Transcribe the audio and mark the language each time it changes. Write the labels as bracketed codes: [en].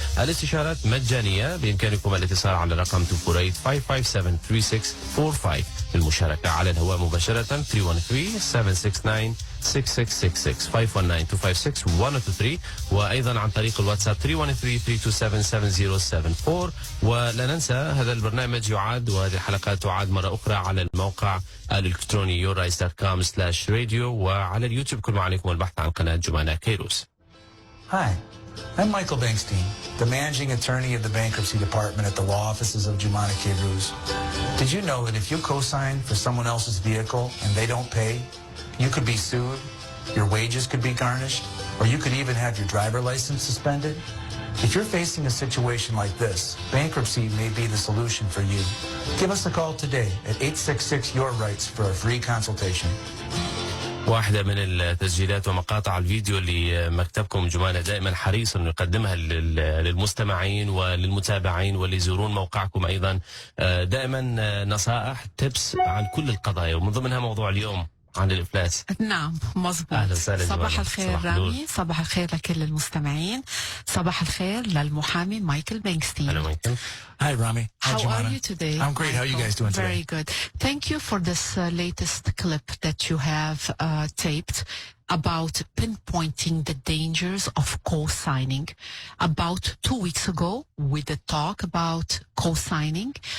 [ar] الاستشارات مجانية، بإمكانكم الاتصال على رقم 248-557-3645 للمشاركة على الهواء مباشرة 313-769-6666 519-256-1023، وأيضا عن طريق الواتساب 313-327-7074. ولا ننسى هذا البرنامج يعاد وهذه الحلقات تعاد مرة أخرى على الموقع الإلكتروني yourrights.com/radio، وعلى اليوتيوب كل ما عليكم البحث عن قناة جومانا كيروز. [en] Hi, I'm Michael Bengstein, the managing attorney of the bankruptcy department at the law offices of Joumana Kayrouz. Did you know that if you co-sign for someone else's vehicle and they don't pay, you could be sued, your wages could be garnished, or you could even have your driver license suspended? If you're facing a situation like this, bankruptcy may be the solution for you. Give us a call today at 866-YOUR-RIGHTS for a free consultation. [ar] واحدة من التسجيلات ومقاطع الفيديو اللي مكتبكم جومانا دائما حريص انه يقدمها للمستمعين وللمتابعين واللي يزورون موقعكم ايضا، دائما نصائح تبس عن كل القضايا ومن ضمنها موضوع اليوم عن الإفلاس. نعم مظبوط. صباح الخير رامي، صباح الخير لكل المستمعين، صباح الخير للمحامي مايكل بنكستين. [en] Hello, Michael. Hi, Rami. How are you today? I'm great. How are you guys doing today? Very good. Thank you for this latest clip that you have taped about pinpointing the dangers of co-signing. About 2 weeks ago, we did talk about co-signing.